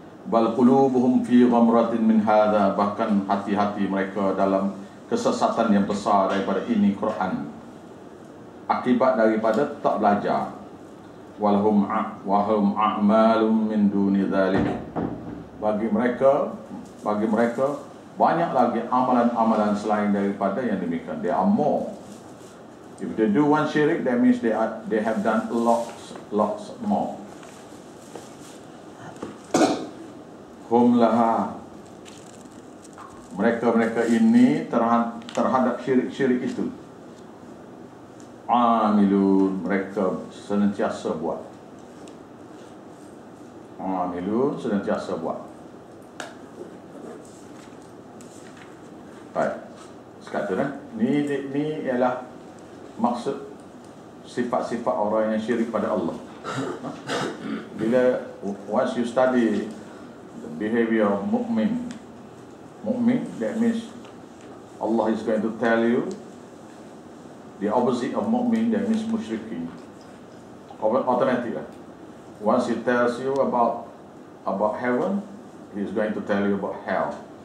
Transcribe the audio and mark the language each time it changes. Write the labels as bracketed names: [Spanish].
[Arabic] Bal qulubuhum fi ghamratin min hadha, [Malay] bahkan hati-hati mereka dalam kesesatan yang besar daripada ini Quran. Akibat daripada tak belajar. [Arabic] Wahum a'malum min duni dzalik. [Malay] Bagi mereka banyak lagi amalan-amalan selain daripada yang demikian. [English] There are more. If they do one syirik, that means they have done lots more. [Arabic] Hum laha, [Malay] mereka ini terhadap syirik itu [Arabic] amilun, [Malay] mereka senantiasa buat. [Arabic] Amilun, [Malay] senantiasa buat. Baik, sekarang ni ialah maksud sifat-sifat orang yang syirik pada Allah. Bila [English] once you study the behavior of mu'min, that means Allah is going to tell you the opposite of mu'min, that means musyrikin. Automatically, once he tells you about heaven, he is going to tell you about hell.